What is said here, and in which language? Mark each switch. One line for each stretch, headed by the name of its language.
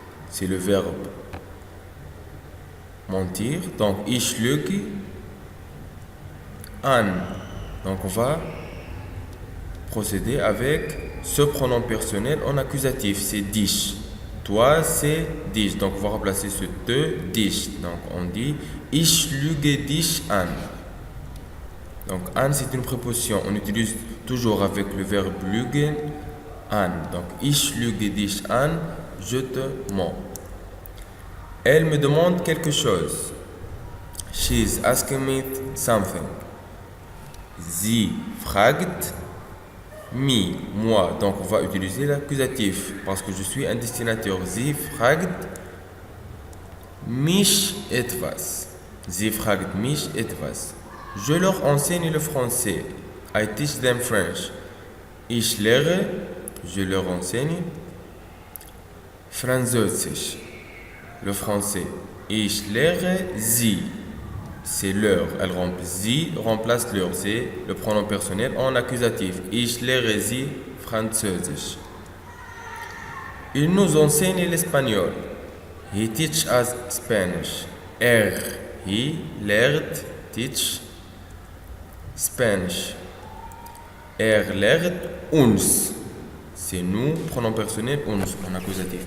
French: C'est le verbe mentir.
German: Donc, ich lüge an.
French: Donc, on va procéder avec ce pronom personnel en accusatif.
German: C'est dich.
French: Toi, c'est dich. Donc, on va remplacer ce te, dich. Donc, on dit
German: ich lüge dich an.
French: Donc, an, c'est une préposition. On utilise toujours avec le verbe
German: lügen, an. Donc, ich lüge dich an,
French: je te mens. Elle me demande quelque chose.
English: She's asking me something.
German: Sie fragt mich,
French: moi. Donc, on va utiliser l'accusatif parce que je suis un destinataire.
German: Sie fragt mich etwas. Sie fragt mich etwas.
French: Je leur enseigne le français.
English: I teach them French.
German: Ich lehre,
French: je leur enseigne Französisch, le français.
German: Ich lehre sie,
French: c'est leur. Sie remplace leur, c'est le pronom personnel en accusatif.
German: Ich lehre sie Französisch.
French: Il nous enseigne l'espagnol.
English: He teach us Spanish. He lehrt, teach Spanish.
German: Lehrt uns.
French: C'est nous, pronom personnel, uns, en accusatif.